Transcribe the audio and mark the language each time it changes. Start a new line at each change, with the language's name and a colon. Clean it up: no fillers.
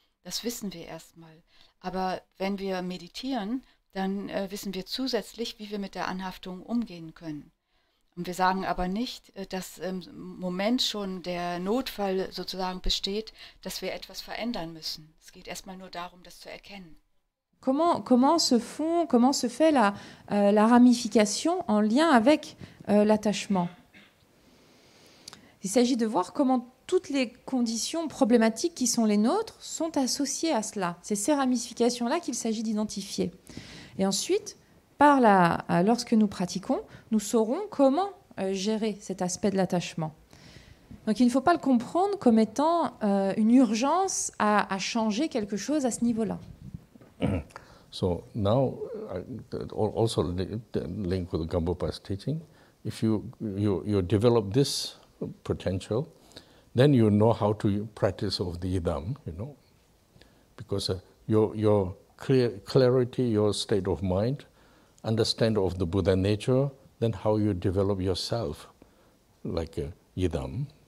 German: Das wissen wir erstmal. Aber wenn wir meditieren, dann wissen wir zusätzlich, wie wir mit der Anhaftung umgehen können. Und wir sagen aber nicht, dass im Moment schon der Notfall sozusagen besteht, dass wir etwas verändern müssen. Es geht erstmal nur darum, das zu erkennen.
French: Comment se fait la ramification en lien avec l'attachement? Il s'agit de voir comment toutes les conditions problématiques qui sont les nôtres sont associées à cela. C'est ces ramifications-là qu'il s'agit d'identifier. Et ensuite, lorsque nous pratiquons, nous saurons comment gérer cet aspect de l'attachement. Donc il ne faut pas le comprendre comme étant une urgence à changer quelque chose à ce niveau-là.
English: So now, also the link with Gampopa's teaching, if you develop this potential, then you know how to practice of the Yidam, because your clarity, your state of mind, understand of the Buddha nature, then how you develop yourself like a Yidam.